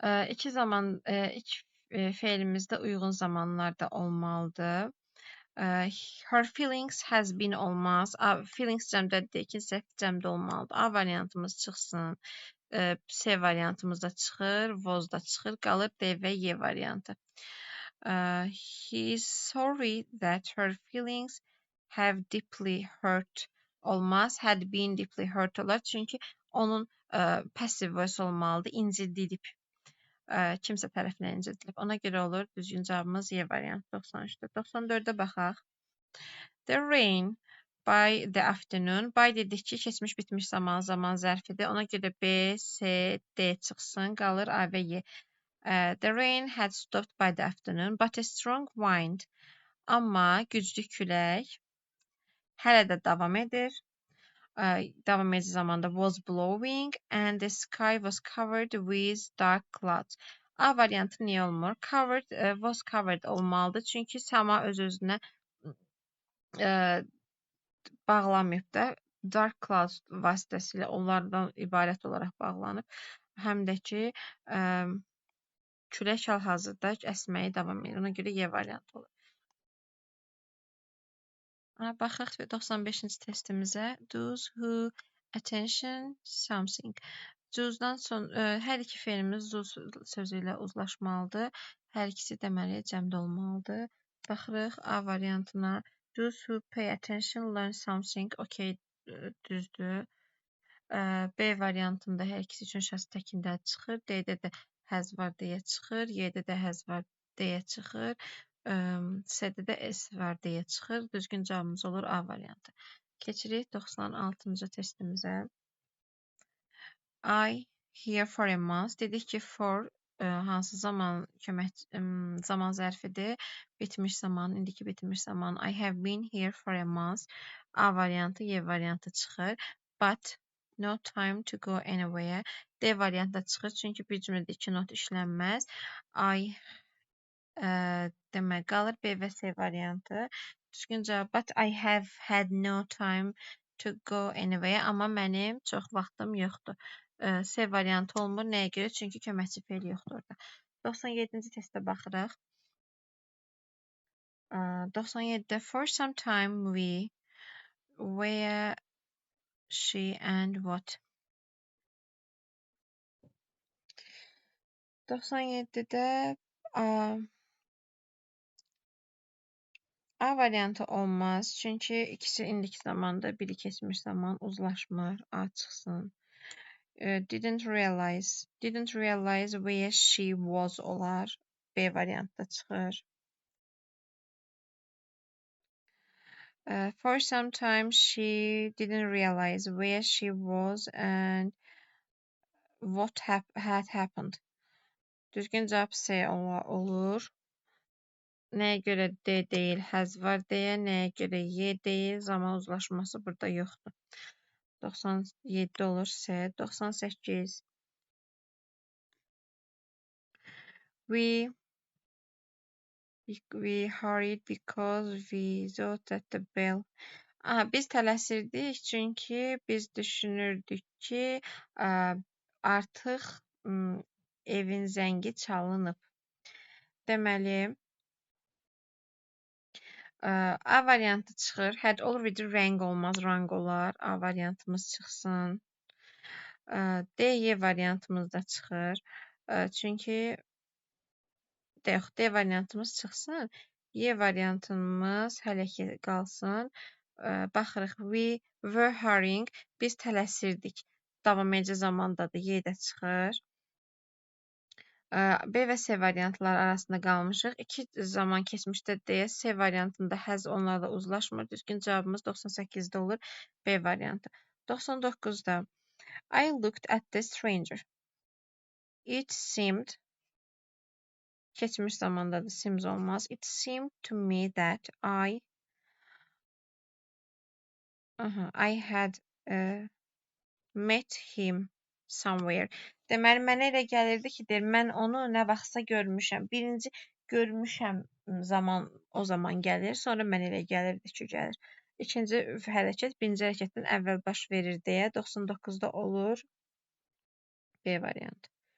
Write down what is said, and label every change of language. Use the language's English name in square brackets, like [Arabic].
[Azerbaijani] İki zaman ilk fe'limizdə uyğun zamanlarda olmalıdır. [English] Her feelings has been [Azerbaijani] olmaz. Feelings cəmdədir, ikinci səhv cəmdə olmalıdır. A variantımız çıxsın. C variantımız da çıxır, was da çıxır, qalır D və Y variantı. [English] He's sorry that her feelings have deeply hurt [Azerbaijani] olmaz. [English] Had been deeply hurt [Azerbaijani] olar. Çünki onun passive voice olmalıdır. İncidilib. Kimsə tərəfindən incidilib. Ona görə olur. Düzgün cavabımız Y variantı 93-dür. 94-də baxaq. [English] The rain by the afternoon. By [Azerbaijani] dedik ki, keçmiş bitmiş zaman zərfidir. Ona görə B, C, D çıxsın. Qalır A və Y. [English] The rain had stopped by the afternoon, but a strong wind. [Azerbaijani] Amma güclü külək hələ də davam edir. Davam edici zamanda [English] was blowing and the sky was covered with dark clouds. [Azerbaijani] A variantı niyə olmur? [English] Covered, was covered [Azerbaijani] olmalıdır. Çünki sama öz-özünə bağlamayıb da [English] dark clouds [Azerbaijani] vasitəsilə onlardan ibarət olaraq bağlanıb. Həm də ki, külək hal-hazırda əsməyə davam edir. Ona görə Y variantı olur. Baxaq 95-ci testimizə. [English] Those who attention something. [Azerbaijani] Cüzdan son hər iki fe'limiz sözü ilə uzlaşmalıdır. Hər ikisi deməli cəmdə olmalıdır. Baxırıq A variantına. [English] Those who pay attention learn something. [Azerbaijani] Okay, düzdür. B variantında hər ikisi üçün şəxs təkində çıxır. D-də də has var deyə çıxır. Y-də də has var deyə çıxır. C-də də S var deyə çıxır. Düzgün cavabımız olur A variantı. Keçirik 96-cı testimizə. [English] I here for a month. [Azerbaijani] Dedik ki for hansı zaman zaman zərfidir? Bitmiş zaman, indiki bitmiş zaman. [English] I have been here for a month. [Azerbaijani] A variantı, Y variantı çıxır. [English] But no time to go anywhere. [Azerbaijani] D variantı da çıxır. Çünki bir cümlədə iki not işlənməz. I demək qalır B və C variantı. Düzgün cavab. [English] But I have had no time to go anywhere. [Azerbaijani] Amma mənim çox vaxtım yoxdur. C variantı olmur. Nəyə görə? Çünki köməkçi fe'l yoxdur orada. 97-ci testə baxırıq. [English] 97-də for some time we where she and what. [Azerbaijani] 97-də A variantı olmaz. Çünki ikisi indiki zamanda, biri keçmiş zaman uzlaşmır. A çıxsın. [English] Didn't realize where she was [Azerbaijani] olar. B variantda çıxır. [English] For some time she didn't realize where she was and what had happened. [Azerbaijani] Düzgün cavab C olur. Nəyə görə D deyil, has var deyə, nəyə görə Y deyil, zaman uzlaşması burada yoxdur. 97 olur C. 98. [English] We hurried because we thought that the bell. [Azerbaijani] Biz tələsirdik çünki biz düşünürdük ki artıq evin zəngi çalınıb. Deməli, A variantı çıxır. [English] Had already rang [Azerbaijani] olmaz, rang olar. A variantımız çıxsın. D, Y variantımız da çıxır. Çünki D variantımız çıxsın. Y variantımız hələ ki qalsın. Baxırıq. [English] We were hurrying. [Azerbaijani] Biz tələsirdik. Davam edici zamandadır. Y də çıxır. B və C variantları arasında qalmışıq. İki zaman keçmişdə deyə C variantında has onlarla uzlaşmır. Düzgün cavabımız 98-də olur. B variantı. [English] 99-da I looked at the stranger. It seemed, [Azerbaijani] geçmiş zamanda da seems olmaz. [English] It seemed to me that I had met him somewhere. [Azerbaijani] Deməli, mənə elə gəlirdi ki, mən onu nə vaxtsa görmüşəm. Birinci görmüşəm o zaman gəlir, sonra mənə elə gəlirdi ki, gəlir. İkinci hərəkət birinci hərəkətdən əvvəl baş verir deyə 99-da olur B variantı.